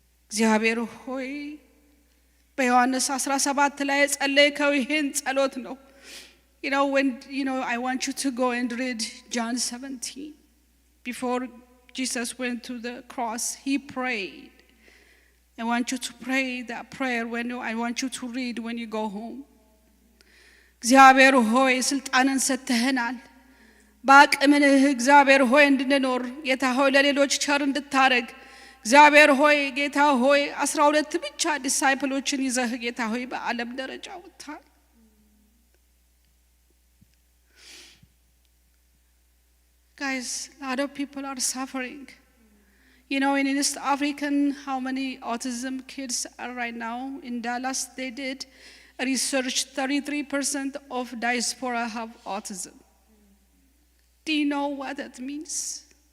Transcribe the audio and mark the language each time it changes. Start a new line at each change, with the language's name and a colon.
Amharic: እግዚአብሔር ሆይ በዮሐንስ 17 ላይ ጸለይከው ይሄን ጸሎት ነው።
English: When I want you to go and read John 17. Before Jesus went to the cross, he prayed. I want you to pray that prayer I want you to read when you go home.
Amharic: እግዚአብሔር ሆይ ስልጣንን ሰጥተህናል። በአቅምህ እግዚአብሔር ሆይ እንድንኖር ጌታ ሆይ ለሌሎች ቸር እንድታረግ እግዚአብሔር ሆይ ጌታ ሆይ 12 ብቻ ዲሳይፕሎችን ይዘህ ጌታ ሆይ በዓለም ደረጃ ወጥተሃል።
English: Guys, a lot of people are suffering. In East Africa, how many autism kids are right now? In Dallas, they did research, 33% of diaspora have autism. Do you know what that means?